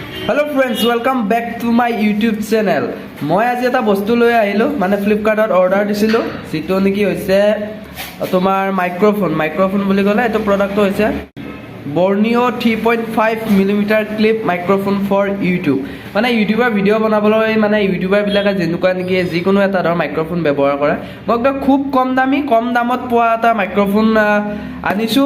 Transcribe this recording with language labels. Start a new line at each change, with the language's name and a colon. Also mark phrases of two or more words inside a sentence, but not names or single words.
English: Hello friends welcome back to my YouTube channel.
Hindi: मैं आज
Assamese: এটা বস্তু লৈ আহিলো মানে ফ্লিপকাৰ্টত অৰ্ডাৰ দিছিলো যেটো নেকি হৈছে তোমাৰ মাইক্ৰোফোন বুলি ক'লে এটো প্ৰডাক্ট হৈছে বৰ্নিও 3.5 মিলিমিটাৰ ক্লিপ মাইক্ৰোফোন ফৰ ইউটিউব। মানে ইউটিউবৰ ভিডিও বনাবলৈ মানে ইউটিউবাৰ বিলাকে যেনেকুৱা নেকি যিকোনো এটা ধৰ মাইক্ৰোফোন ব্যৱহাৰ কৰে মই একদম খুব কম দামত পোৱা এটা মাইক্ৰোফোন আনিছো।